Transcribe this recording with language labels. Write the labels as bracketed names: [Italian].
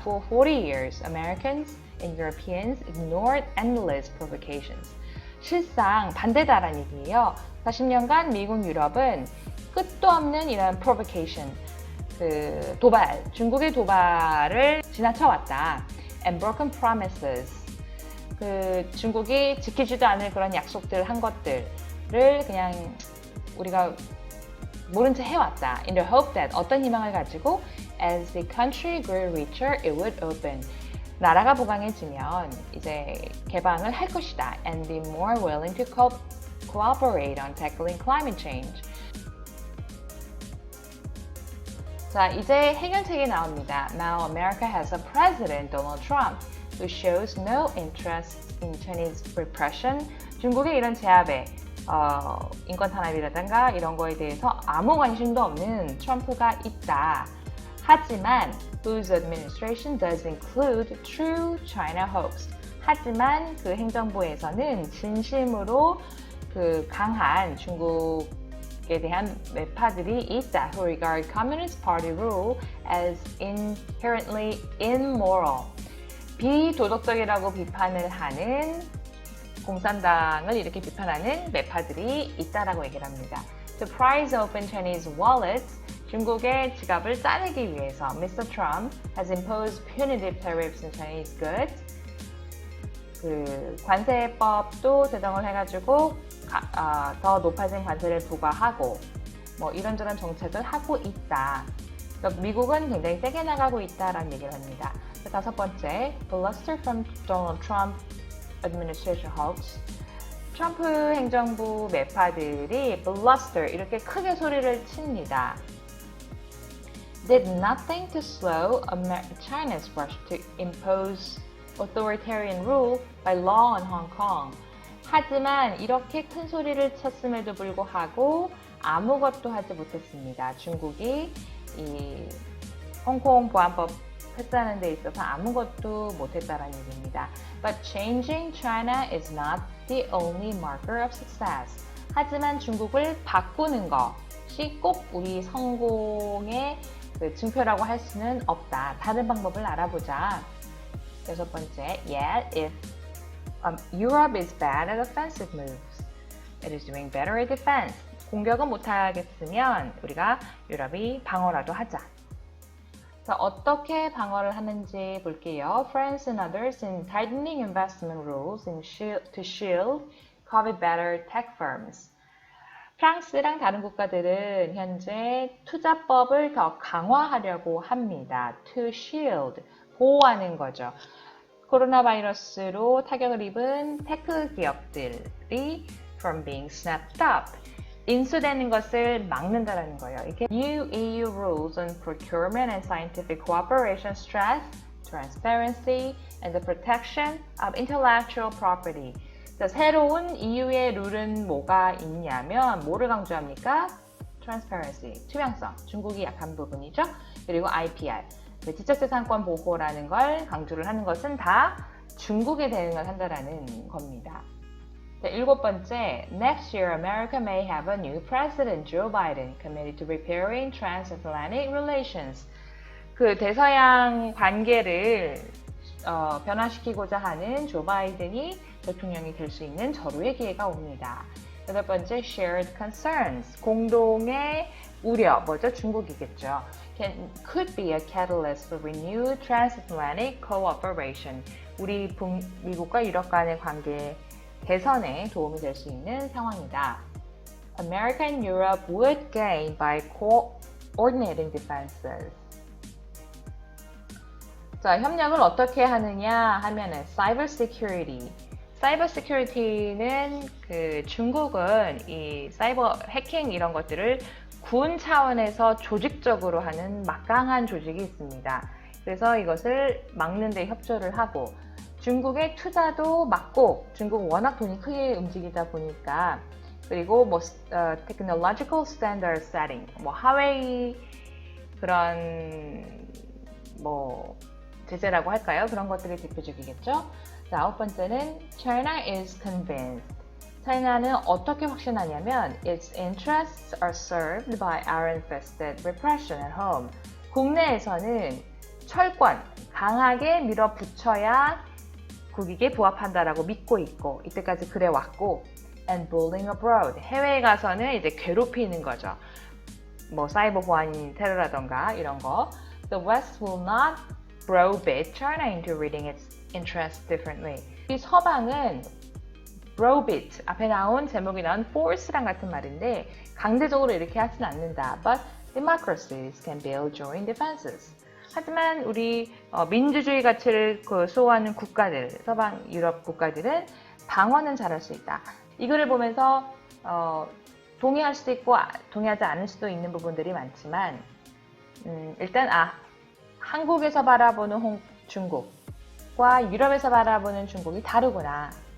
[English] For 40 years, Americans and Europeans ignored endless provocations. [Korean] 실상 반대다라는 얘기예요. 40년간 미국, 유럽은 끝도 없는 이런 provocation, 그 도발, 중국의 도발을 지나쳐왔다. [English] And broken promises, [Korean] 그 중국이 지키지도 않을 그런 약속들 한 것들을 그냥 우리가 모른 채 해왔다. [English] In the hope that [Korean] 어떤 희망을 가지고 [English] as the country grew richer, it would open. [Korean] 나라가 부강해지면 이제 개방을 할 것이다. [English] And be more willing to cooperate on tackling climate change. [Korean] 자, 이제 해결책이 나옵니다. [English] Now America has a president, Donald Trump, who shows no interest in Chinese repression. [Korean] 중국의 이런 제압에 인권 탄압이라든가 이런 거에 대해서 아무 관심도 없는 트럼프가 있다. 하지만 [English] whose administration does include true China hopes. [Korean] 하지만 그 행정부에서는 진심으로 그 강한 중국에 대한 매파들이 있다. [English] Who regard Communist Party rule as inherently immoral. [Korean] 비도덕적이라고 비판을 하는 공산당을 이렇게 비판하는 매파들이 있다라고 얘기를 합니다. [English] To prise open Chinese wallets, [Korean] 중국의 지갑을 짜내기 위해서 [English] Mr. Trump has imposed punitive tariffs on Chinese goods. [Korean] 그 관세법도 제정을 해가지고 더 높아진 관세를 부과하고 뭐 이런저런 정책을 하고 있다. 그러니까 미국은 굉장히 세게 나가고 있다라는 얘기를 합니다. 다섯 번째, [English] bluster from Donald Trump administration hoax. [Korean] 트럼프 행정부 매파들이 bluster 이렇게 크게 소리를 칩니다. [English] Did nothing to slow China's rush to impose authoritarian rule by law on Hong Kong. [Korean] 하지만 이렇게 큰 소리를 쳤음에도 불구하고 아무것도 하지 못했습니다. 중국이 이 홍콩 보안법 패스하는 데 있어서 아무것도 못했다는 얘기입니다. [English] But changing China is not the only marker of success. [Korean] 하지만 중국을 바꾸는 것이 꼭 우리 성공의 그 증표라고 할 수는 없다. 다른 방법을 알아보자. 6번째, [English] yet if Europe is bad at offensive moves, it is doing better at defense. [Korean] 공격은 못하겠으면 우리가 유럽이 방어라도 하자. 자, 어떻게 방어를 하는지 볼게요. [English] France and others in tightening investment rules to shield COVID-better tech firms. [Korean] 프랑스랑 다른 국가들은 현재 투자법을 더 강화하려고 합니다. [English] To shield, [Korean] 보호하는 거죠. 코로나 바이러스로 타격을 입은 테크 기업들이 [English] from being snapped up, [Korean] 인수되는 것을 막는다라는 거예요. 이게 [English] New EU rules on procurement and scientific cooperation stress, transparency, and the protection of intellectual property. [Korean] 자, 새로운 EU의 룰은 뭐가 있냐면 뭐를 강조합니까? Transparency, 투명성, 중국이 약한 부분이죠. 그리고 IPR, 지적재산권 보호라는 걸 강조를 하는 것은 다 중국에 대응을 한다라는 겁니다. 자, 7번째, [English] Next year America may have a new president, Joe Biden, committed to repairing transatlantic relations. [Korean] 그 대서양 관계를 변화시키고자 하는 조 바이든이 대통령이 될 수 있는 절호의 기회가 옵니다. 8번째, [English] shared concerns, [Korean] 공동의 우려, 뭐죠? 중국이겠죠. [English] Could be a catalyst for renewed transatlantic cooperation. [Korean] 우리 미국과 유럽 간의 관계 개선에 도움이 될 수 있는 상황이다. [English] America and Europe would gain by coordinating defenses. [Korean] 자, 협력을 어떻게 하느냐 하면은 cyber security. 사이버 시큐리티는 그 중국은 이 사이버 해킹 이런 것들을 군 차원에서 조직적으로 하는 막강한 조직이 있습니다. 그래서 이것을 막는 데 협조를 하고 중국의 투자도 막고 중국 워낙 돈이 크게 움직이다 보니까 그리고 뭐 [English] technological standard setting [Korean] 뭐 하웨이 그런 뭐 제재라고 할까요? 그런 것들이 대표적이겠죠. [English] 자, [Korean] 9번째는 [English] China is convinced. [Korean] 차이나는 어떻게 확신하냐면 [English] its interests are served by iron-fisted repression at home. [Korean] 국내에서는 철권, 강하게 밀어붙여야 국익에 부합한다라고 믿고 있고 이때까지 그래왔고 [English] and bullying abroad. [Korean] 해외에 가서는 이제 괴롭히는 거죠. 뭐 사이버 보안 테러라던가 이런 거. [English] The West will not browbeat China into reading its interests differently. [Korean] 이 서방은 browbeat, 앞에 나온 제목이 나온 force랑 같은 말인데 강제적으로 이렇게 하진 않는다. [English] But democracies can build joint defenses. [Korean] 하지만 우리 민주주의 가치를 수호하는 국가들, 서방 유럽 국가들은 방어는 잘할 수 있다. 이 글을 보면서 동의할 수도 있고 동의하지 않을 수도 있는 부분들이 많지만 일단 한국에서 바라보는 중국과 유럽에서 바라보는 중국이 다르구나.